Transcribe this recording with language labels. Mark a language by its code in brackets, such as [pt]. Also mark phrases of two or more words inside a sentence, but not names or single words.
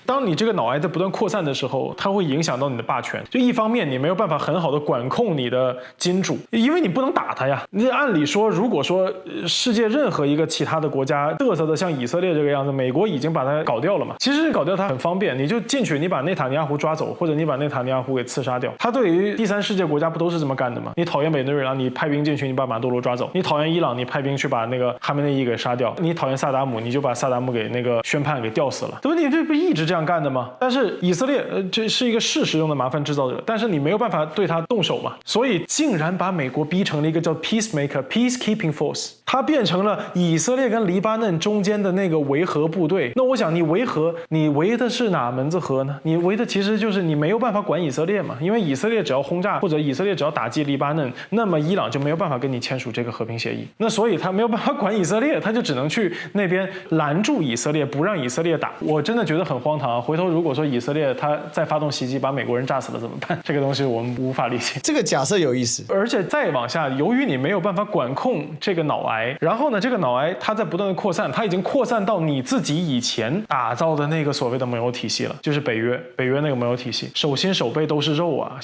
[zh] 當你這個腦癌在不斷擴散的時候，它會影響到你的霸權。就一方面你沒有辦法很好的管控你的金主，因為你不能打它呀。你按理說，如果說世界任何一個其他的國家嘚瑟的像以色列這個樣子，美國已經把它搞掉了嘛。其實搞掉它很方便，你就進去，你把內塔尼亞胡抓走，或者你把內塔尼亞胡給刺殺掉。他對於第三世界國家不都是這麼幹的嗎？你討厭委內瑞拉，你派兵進去，你把馬杜羅抓走；你討厭伊朗，你派兵去把那個哈梅內伊給殺掉；你討厭薩達姆，你就把薩達姆給那個宣判給吊死了，對不对？你這不一直這樣幹的嗎？但是以色列這是一個事實用的麻煩制造者，但是你沒有辦法對他動手嘛，所以竟然把美國逼成了一個叫 [en] peacemaker、peacekeeping force， [zh] 它變成了以色列跟黎巴嫩中間的那個維和部隊。那我想你維的是哪門子和呢？你維的其實就是你沒有辦法管以色列嘛，因為以色列只要轟炸或者以色列只要打擊黎巴嫩，那麼伊朗就沒有辦法跟你簽署這個和平協議。那所以他沒有辦法管以色列，他就只能去那邊攔住以色列，不讓以色列打。我真的覺得很荒唐啊！回頭如果說以色列他再發動襲擊，把美國人炸死了怎麼辦？這個東西我們無法理解。這個假設有意思，而且再往下，由於你沒有辦法管控這個腦癌，然後呢，這個腦癌它在不斷的擴散，它已經擴散到你自己以前打造的那個所謂的盟友體系了，就是北約那個盟友體系，手心手背都是肉啊！